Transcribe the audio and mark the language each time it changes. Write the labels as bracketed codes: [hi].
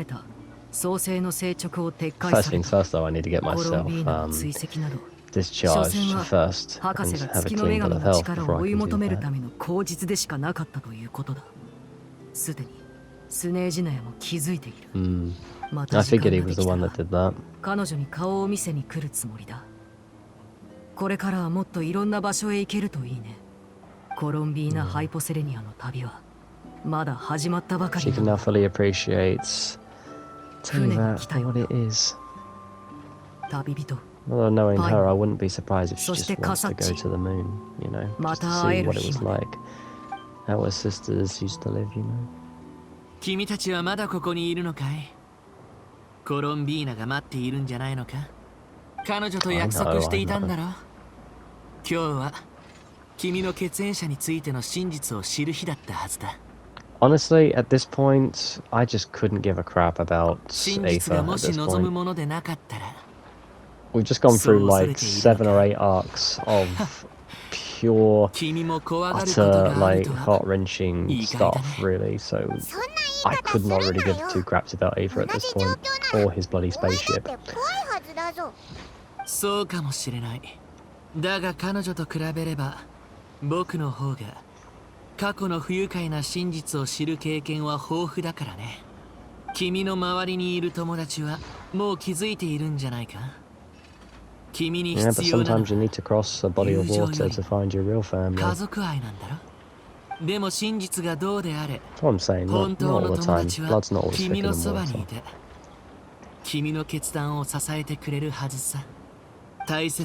[en] First things first though, I need to get myself discharged first and have a clean bill of health before I can do that. I figured he was the one that did that. [ja] 彼女に顔を見せに来るつもりだ。これからはもっといろんな場所へ行けるといいね。コロンビーナ・ハイポセレニアの旅はまだ始まったばかり。 [en] She can now fully appreciate that for what it is. [ja] 旅人。 [en] Although knowing her, I wouldn't be surprised if she just wants to go to the moon, you know, just to see what it was like. How her sisters used to live, you know. [ja] 君たちはまだここにいるのかい？コロンビーナが待っているんじゃないのか？彼女と約束していたんだろ？今日は君の血縁者についての真実を知る日だったはずだ。 [en] Honestly, at this point, I just couldn't give a crap about Aether at this point. We've just gone through like 7 or 8 arcs of pure, utter, like, heart-wrenching stuff, really, so I could not really give 2 craps about Aether at this point, or his bloody spaceship. [ja] そうかもしれない。だが彼女と比べれば、僕の方が過去の不愉快な真実を知る経験は豊富だからね。君の周りにいる友達はもう気づいているんじゃないか？ [en] Yeah, but sometimes you need to cross a body of water to find your real family. That's what I'm saying, not all the time. Blood's not always thick in the water.